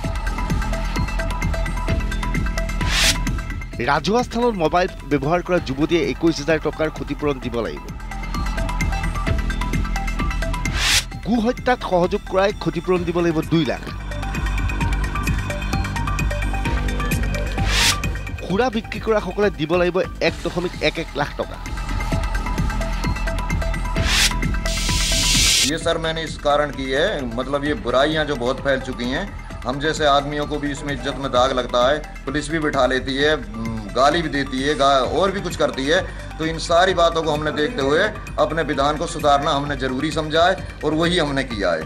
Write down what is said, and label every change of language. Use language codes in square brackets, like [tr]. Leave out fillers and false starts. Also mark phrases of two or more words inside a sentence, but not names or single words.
[as] ৰাজহুৱা স্থানত মোবাইল ব্যৱহাৰ কৰা যুৱতীয়ে 21,000 টকাৰ ক্ষতিপূৰণ দিব লাগিব। গো হত্যাত সহযোগ কৰাই ক্ষতিপূৰণ দিব লাগিব 2 লাখ। খুৰা বিক্ৰী কৰাসকলে দিব লাগিব 1.11 লাখ টকা। [hi] ये सर मैंने इस कारण की है, मतलब ये बुराइयां जो बहुत फैल चुकी हैं, हम जैसे आदमियों को भी इसमें इज्जत में दाग लगता है, पुलिस भी बिठा लेती है, गाली भी देती है, और भी कुछ करती है। तो इन सारी बातों को हमने देखते हुए अपने विधान को सुधारना हमने जरूरी समझा है और वही हमने किया है।